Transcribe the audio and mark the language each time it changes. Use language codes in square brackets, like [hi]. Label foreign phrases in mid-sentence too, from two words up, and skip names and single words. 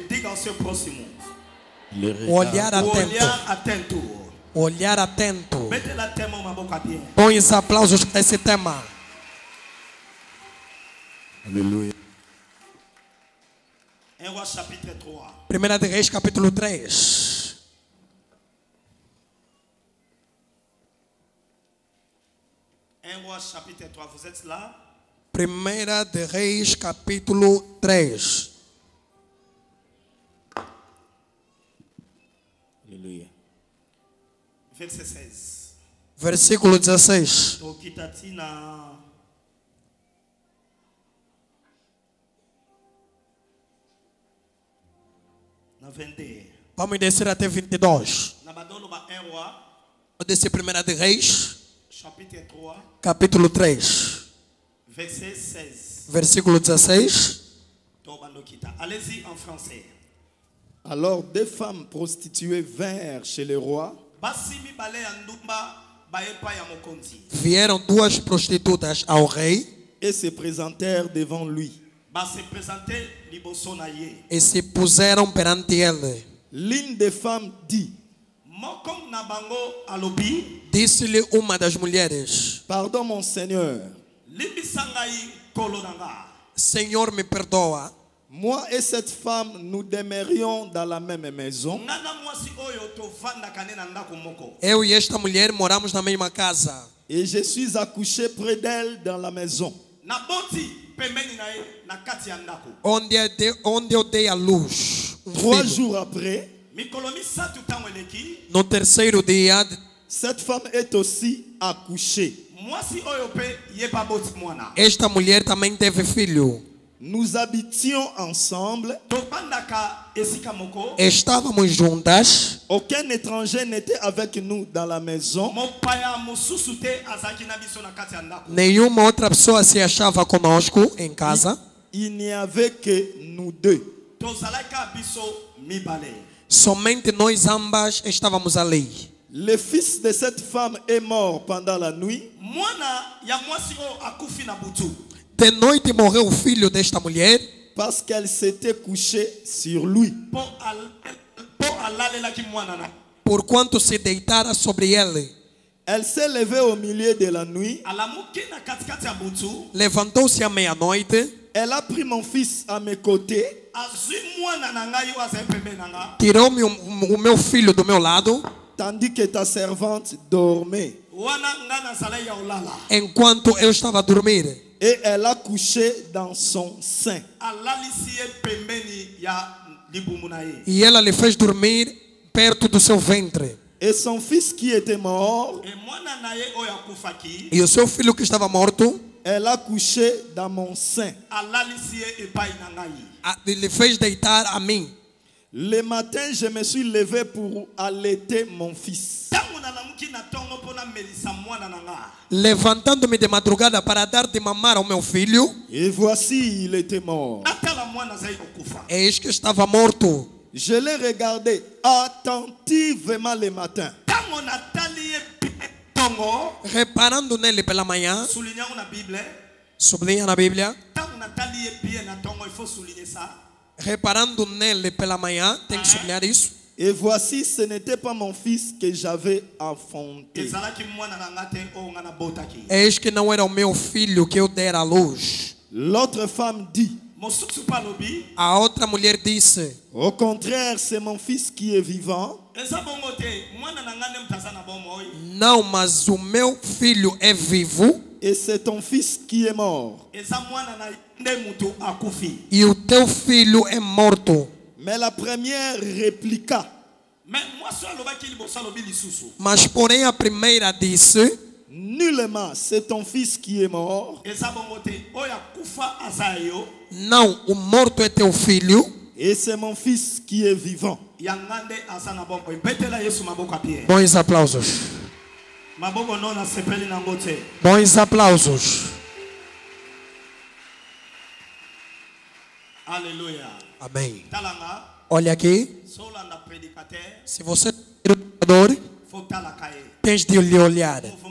[pt] Diga ao seu próximo: o olhar atento. O olhar atento. Bons aplausos para esse tema. Aleluia. 1 de Reis, capítulo 3. [fr] Vous êtes là? [pt] 1 de Reis, capítulo 3. Aleluia. [fr] Verset 16. Versículo 16. [pt] Vamos descer até 22. Vou descer 1 de Reis, capítulo 3, versículo 16. [fr] Allez-y en français. Alors des femmes prostituées vinrent chez le roi. [pt] Vieram duas prostitutas ao rei [fr] et se présentèrent devant lui. [pt] E se puseram perante ele. [fr] L'une des femmes dit: [pt] Disse-lhe uma das mulheres: [fr] Pardon, mon Seigneur. [pt] Senhor, me perdoa. [fr] Moi et cette femme, nous demeurions dans la même maison. [pt] Eu e esta mulher moramos na mesma casa. [fr] Et je suis accouché près d'elle dans la maison. [pt] onde eu dei a luz. [fr] 3 jours après, [pt] no terceiro dia, [fr] cette femme est aussi accouchée. [pt] Esta mulher também teve filho. [fr] Nous habitions ensemble. [pt] Estávamos juntas. [fr] Aucun étranger n'était avec nous dans la maison. [pt] Nenhuma outra pessoa se achava conosco em casa. [fr] Il n'y avait que nous deux. [pt] Somente nós ambas estávamos ali. [fr] Le fils de cette femme est mort pendant la nuit. [pt] De noite morreu o filho desta mulher. [fr] Parce qu'elle s'était couchée sur lui. [pt] Porquanto se deitara sobre ele. [fr] Elle s'est levée au milieu de la nuit. [pt] Levantou-se à meia-noite. [fr] Elle a pris mon fils à mes côtés. [pt] Tirou-me o meu filho do meu lado. [fr] Tandis que ta servante dormait. [pt] Enquanto eu estava a dormir. [fr] Et elle a couché dans son sein. [pt] E ela lhe fez dormir perto do seu ventre. [fr] Et son fils qui était mort. [pt] E o seu filho que estava morto. [fr] Elle a couché dans mon sein. [pt] Lhe fez deitar a mim. [fr] Le matin, je me suis levé pour allaiter mon fils. [pt] Levantando-me de madrugada para dar de mamar ao meu filho. [fr] Et voici, il était mort. [pt] Eis que estava morto. [fr] Je l'ai regardé attentivement le matin. [pt] Reparando nele pela manhã. Sublinha na Bíblia. Reparando nele pela manhã, tem que sublinhar isso. [fr] Et voici, ce n'était pas mon fils que j'avais enfanté. [pt] Eis que não era o meu filho que eu dera à luz. [fr] L'autre femme dit. [pt] A outra mulher disse. [fr] Au contraire, c'est mon fils qui est vivant. [pt] Não, mas o meu filho é vivo. [fr] Et c'est ton fils qui est mort. [pt] E o teu filho é morto. [fr] Mais la première répliqua. [pt] Mas porém a primeira disse. [fr] Nullement, c'est ton fils qui est mort. [pt] Não, o morto é teu filho. [fr] Et c'est mon fils qui est vivant. [pt] Bons aplausos. Bons aplausos. Aleluia. Amém. Talanga. Olha aqui. Se você é predicador, tens de lhe olhar.